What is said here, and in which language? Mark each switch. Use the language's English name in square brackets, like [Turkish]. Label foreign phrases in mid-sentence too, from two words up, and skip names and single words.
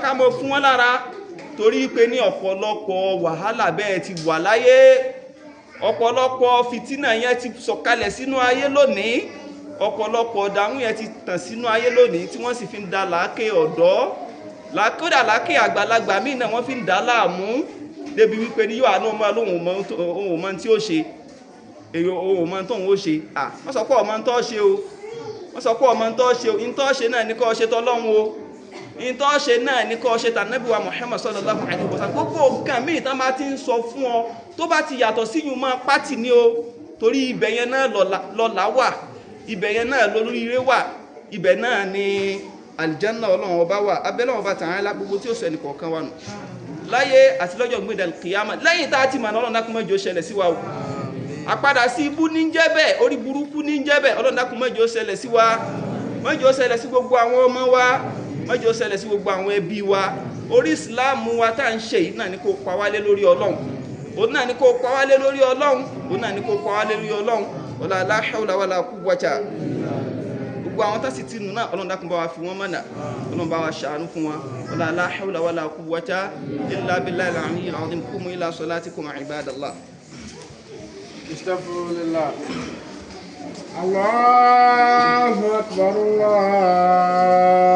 [Yoruba] ká máa fún wọn lára torí pé ní ọ̀pọ̀lọpọ̀ wàhálà bẹ́ẹ̀ ti wà láyé ọ̀pọ̀lọpọ̀ fìtínà yẹn ti sọ̀kalẹ̀ sínú ayé lónìí ọ̀pọ̀lọpọ̀ ọ̀dàmú yẹn ti tàn sínú ayé lónìí tí wọ́n sì fi ń da làákè ọ̀dọ́ kódà làákè àgbàlagbà míì náà wọ́n fi ń dà láàmú débi wípé ní yóò àánú ọmọ lóhùn ọmọ tí ó ṣe èyí ohun ọmọ tóhun ó ṣe wọ́n sọ pé ọmọ tó ṣe o wọ́n sọ pé ọmọ tó ṣe o in tó ṣe náà ní kọ́ ṣe tọ́lọ́hun o in tó ṣe náà ní kó ṣe tànábì wa Muhammad [Arabic] صلى الله عليه وسلم [Yoruba] gbogbo nǹkan míì tán bá ti ń sọ fún ọ tó bá ti yàtọ̀ sí yùn máa pátì ní o torí ibẹ̀ yẹn náà lọ́lá wà ibẹ̀ yẹn náà lóríire wà ibẹ̀ náà ni aljanna Ọlọ́run ọba wà abẹ́lọ́run ọba tàn án lá gbogbo tí ó sọ ẹnì kọ̀ọ̀kan wà nù láyé àti lọ́jọ́ gbé dàlùkìyàmà lẹ́yìn tá a ti mọ̀ Ọlọ́run dákun má jẹ́ ó ṣẹlẹ̀ sí wa o àpadà sí ibú ní jẹ́ bẹ́ẹ̀ orí burúkú ní jẹ́ bẹ́ẹ̀ Ọlọ́run dákun má jẹ́ ó ṣẹlẹ̀ sí wa má jẹ́ ó ṣẹlẹ̀ sí gbogbo àwọn ọmọ wa má jẹ́ ó ṣẹlẹ̀ sí gbogbo àwọn ẹbí wa orí ìsìláàmù wa tá à ń ṣe yìí náà ni kó pa wálé lórí Ọlọ́run òun náà ni kó pa wálé lórí Ọlọ́run òun náà ni kó pa wálé lórí Ọlọ́run [Arabic] ولا لا حول ولا قوة [Yoruba] gbogbo àwọn tá sì ti nù náà Ọlọ́run dákun bá wa fi wọ́n mọ̀nà Ọlọ́run bá wa ṣàánú fún wa [Arabic] ولا لا حول ولا قوة إلا بالله العلي العظيم قوموا إلى صلاتكم عباد الله. أستغفر الله. الله أكبر الله.